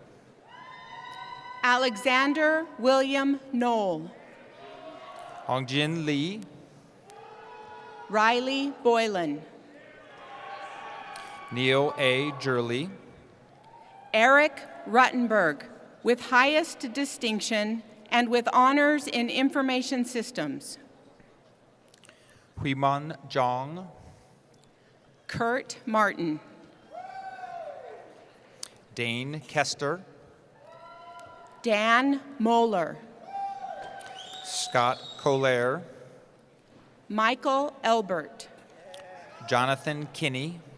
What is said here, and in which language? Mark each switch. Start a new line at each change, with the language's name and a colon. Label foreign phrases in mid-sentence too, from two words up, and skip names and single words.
English: Alexander William Knoll, Hongjin Lee, Riley Boylan, Neil A. Jurley, Eric Ruttenberg, with highest distinction and with honors in information systems, Huiman Zhang, Kurt Martin, Dane Kester, Dan Moeller, Scott Collier, Michael Elbert, Jonathan Kinney,